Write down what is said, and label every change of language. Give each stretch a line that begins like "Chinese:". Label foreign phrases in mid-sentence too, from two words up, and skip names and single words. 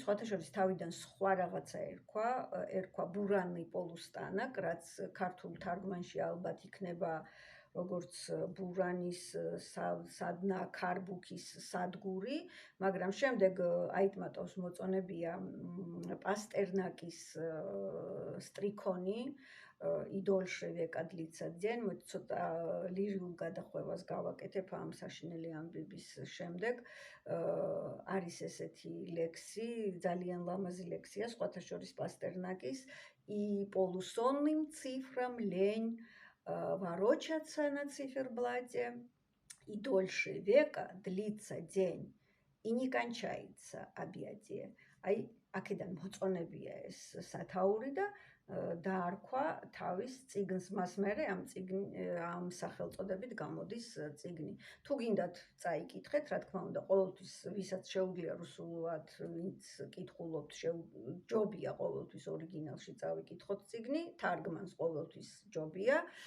Georgian: სხვათა შორის თავიდან სხვა რაღაცა ერქვა
Russian: Буранный полустанок,
Georgian: რაც ქართულ თარგმანში ალბათ იქნება როგორც ბურანის სადნა ქარბუქის სადგური, მაგრამ შემდეგ აიტმატოს მოწონებია პასტერნაკის სტრიქონი
Russian: И дольше века длится день.
Georgian: ცოტა ლირიულ გადახვევას გავაკეთებ ამ საშინელი ამბების შემდეგ. არის ესეთი ლექსი, ძალიან ლამაზი ლექსია, სხვათა შორის პასტერნაკის
Russian: и полусонным цифрам лень ворочаться на циферблате, и дольше века длится день, и не кончается объятие.
Georgian: აი, აქედან მოწონებია ეს სათაური და დაარქვა თავის წიგნს, მას მერე ამ სახელწოდებით გამოდის წიგნი. თუ გინდათ წაიკითხეთ, რა თქმა უნდა, ყოველთვის ვისაც შეუძლია რუსულად, ვინც კითხულობთ, ჯობია ყოველთვის ორიგინალში წავიკითხოთ წიგნი, თარგმანს ყოველთვის ჯობია.